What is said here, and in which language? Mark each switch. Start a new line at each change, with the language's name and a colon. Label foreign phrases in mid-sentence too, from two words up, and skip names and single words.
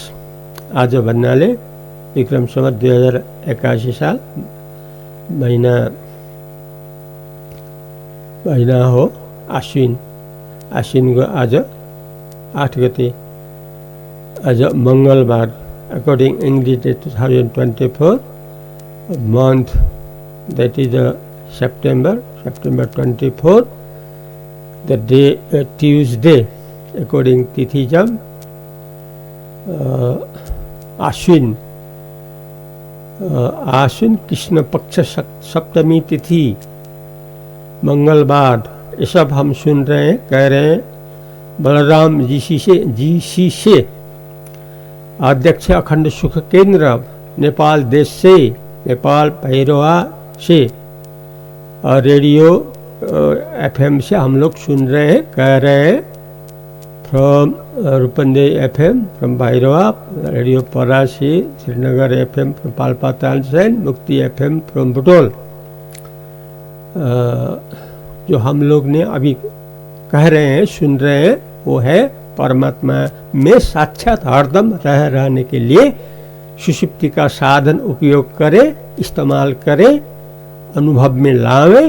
Nepali: आज भन्नाले विक्रम सम्वत 2081 साल महिना हो आश्विनको आज 8 गते, आज मङ्गलबार।
English: According English date 2024 month, that is September 24, the day Tuesday, according Tithijam, Ashwin
Nepali: कृष्ण पक्ष सप्तमी तिथि मंगलवार।
Hindi: ये सब हम सुन रहे हैं, कह रहे हैं। बलराम जी से अध्यक्ष अखंड सुख केंद्र नेपाल देश से, नेपाल भैरवा से और रेडियो एफएम से हम लोग सुन रहे हैं, कह रहे हैं।
English: from Rupandehi FM from Bhairawa, Radio Parasi, Shrinagar FM from Palpa Tansen, Mukti FM from Butwal.
Hindi: जो हम लोग ने अभी कह रहे हैं, सुन रहे हैं, वो है परमात्मा में साक्षात हरदम रहने के लिए सुषुप्ति का साधन उपयोग करें, इस्तेमाल करें, अनुभव में लावें।